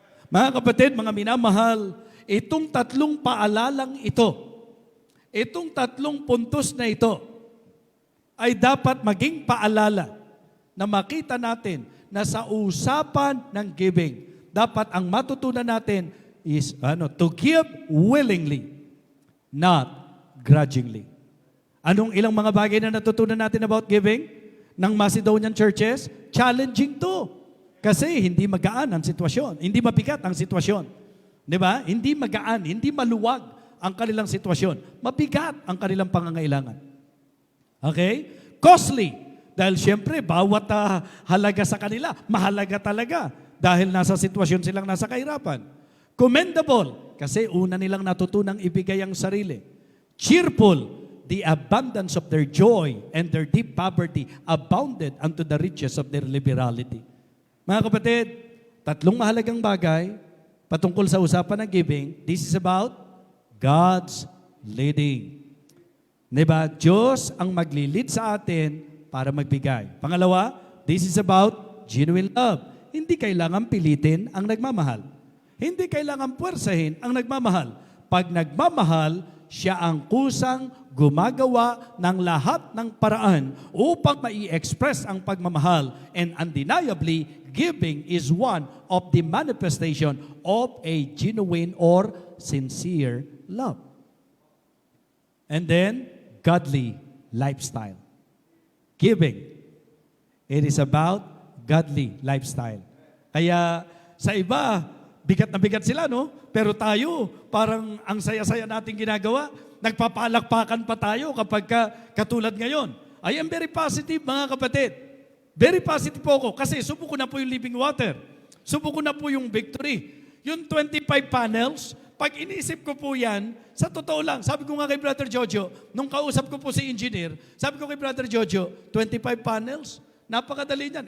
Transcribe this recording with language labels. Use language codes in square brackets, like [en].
[tl] Mga kapatid, mga minamahal, itong tatlong paalalang ito, itong tatlong puntos na ito, ay dapat maging paalala na makita natin na sa usapan ng giving, dapat ang matutunan natin, [en] is to give willingly, not grudgingly. [tl] Anong ilang mga bagay na natutunan natin about giving ng Macedonian churches? Challenging to. Kasi hindi magaan ang sitwasyon. Hindi mabigat ang sitwasyon. Di ba? Hindi magaan, hindi maluwag ang kanilang sitwasyon. Mabigat ang kanilang pangangailangan. Okay? Costly. Dahil siyempre, bawat halaga sa kanila, mahalaga talaga. Dahil nasa sitwasyon silang nasa kahirapan. Commendable. Kasi una nilang natutunang ibigay ang sarili. [en] Cheerful. The abundance of their joy and their deep poverty abounded unto the riches of their liberality. [tl] Mga kapatid, tatlong mahalagang bagay patungkol sa usapan ng giving. [en] This is about God's leading. [tl] Diba? Diyos ang maglilid sa atin para magbigay. Pangalawa, [en] this is about genuine love. [tl] Hindi kailangan pilitin ang nagmamahal. Hindi kailangan puwersahin ang nagmamahal. Pag nagmamahal, siya ang kusang gumagawa ng lahat ng paraan upang mai-express ang pagmamahal. [en] And undeniably, giving is one of the manifestation of a genuine or sincere love. And then, godly lifestyle. Giving. It is about godly lifestyle. [tl] Kaya sa iba, bigat na bigat sila, no? Pero tayo, parang ang saya-saya natin ginagawa. Nagpapalakpakan pa tayo kapag katulad ngayon. [en] I am very positive, [tl] mga kapatid. Very positive po ako kasi subo ko na po yung living water. Subo ko na po yung victory. Yung 25 panels, pag iniisip ko po yan, sa totoo lang, sabi ko nga kay Brother Jojo, nung kausap ko po si engineer, sabi ko kay Brother Jojo, 25 panels? Napakadali niyan.